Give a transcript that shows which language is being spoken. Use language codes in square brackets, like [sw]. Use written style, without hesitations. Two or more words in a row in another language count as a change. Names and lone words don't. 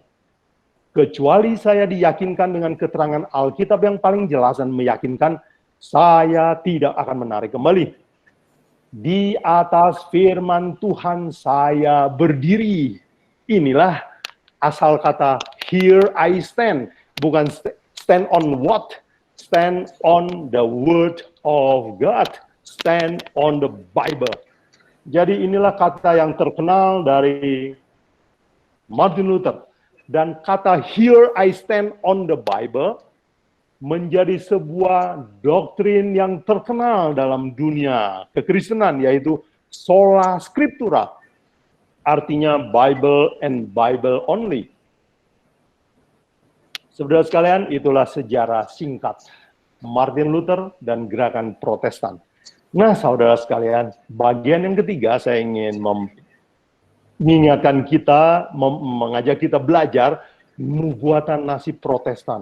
[id] Kecuali saya diyakinkan dengan keterangan Alkitab yang paling jelas dan meyakinkan, saya tidak akan menarik kembali. Di atas firman Tuhan saya berdiri. Inilah asal kata [en] "here I stand". Bukan stand on what? Stand on the word of God. Stand on the Bible. [id] Jadi inilah kata yang terkenal dari Martin Luther. Dan kata [en] "here I stand on the Bible" [id] menjadi sebuah doktrin yang terkenal dalam dunia kekristenan, yaitu sola scriptura. [en] Artinya Bible and Bible only. [id] Saudara sekalian, itulah sejarah singkat Martin Luther dan gerakan Protestan. Nah, saudara sekalian, bagian yang ketiga saya ingin mengingatkan kita, mengajak kita belajar nubuatan nasib Protestan.